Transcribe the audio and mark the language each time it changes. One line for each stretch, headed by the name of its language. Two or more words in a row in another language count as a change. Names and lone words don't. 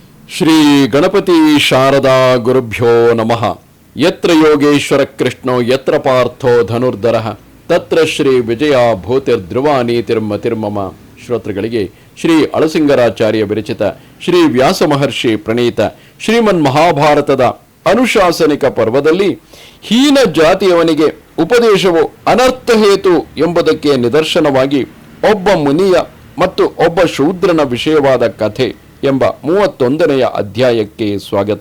Sanskrit: ಶ್ರೀ ಗಣಪತಿ ಶಾರದಾ ಗುರುಭ್ಯೋ ನಮಃ. ಯತ್ರ ಯೋಗೇಶ್ವರ ಕೃಷ್ಣೋ ಯತ್ರ ಪಾರ್ಥೋ ಧನುರ್ಧರಃ ತತ್ರ ಶ್ರೀ ವಿಜಯ ಭೂತಿರ್ಧ್ರುವ ನೀತಿರ್ಮತಿರ್ಮಮ.
Kannada: ಶ್ರೋತೃಗಳಿಗೆ ಶ್ರೀ ಅಳಸಿಂಗರಾಚಾರ್ಯ ವಿರಚಿತ ಶ್ರೀ ವ್ಯಾಸ ಮಹರ್ಷಿ ಪ್ರಣೀತ ಶ್ರೀಮನ್ ಮಹಾಭಾರತದ ಅನುಶಾಸನಿಕ ಪರ್ವದಲ್ಲಿ ಹೀನ ಜಾತಿಯವನಿಗೆ ಉಪದೇಶವು ಅನರ್ಥ ಹೇತು ಎಂಬುದಕ್ಕೆ ನಿದರ್ಶನವಾಗಿ ಒಬ್ಬ ಮುನಿಯ ಮತ್ತು ಒಬ್ಬ ಶೂದ್ರನ ವಿಷಯವಾದ ಕಥೆ ಎಂಬ 31ನೆಯ ಅಧ್ಯಾಯಕ್ಕೆ ಸ್ವಾಗತ.